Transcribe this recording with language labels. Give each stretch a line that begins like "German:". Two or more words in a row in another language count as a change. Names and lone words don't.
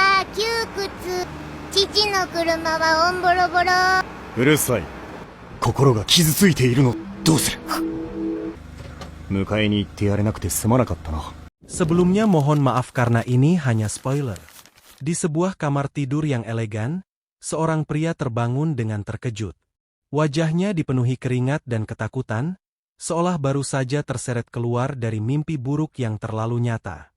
Japanese: 窮屈。父の車はオンボロボロ。うるさい。心が傷ついているの。どうする。迎えに行ってやれなくてすまなかったな。
Indonesian: Sebelumnya mohon maaf karena ini hanya spoiler. Di sebuah kamar tidur yang elegan, seorang pria terbangun dengan terkejut. Wajahnya dipenuhi keringat dan ketakutan, seolah baru saja terseret keluar dari mimpi buruk yang terlalu nyata.